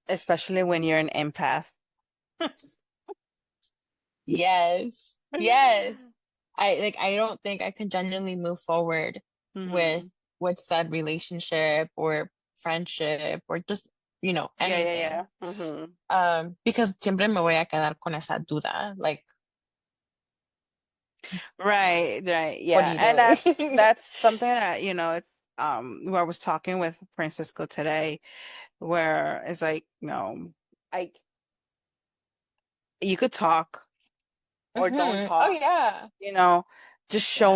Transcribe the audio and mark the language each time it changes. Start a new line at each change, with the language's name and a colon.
English: Especially when you're an empath. Yes. Yes. I don't think I could genuinely move forward with Mhm. said relationship or friendship or just, Yeah, yeah, anything. yeah. Mhm. Because
Spanish: siempre me voy a quedar con esa duda.
English: Like, Right, right. what are Yeah. you And doing? that's something that, where I was talking with Francisco today, where it's like, I you could talk or don't Oh talk, yeah. you know, just show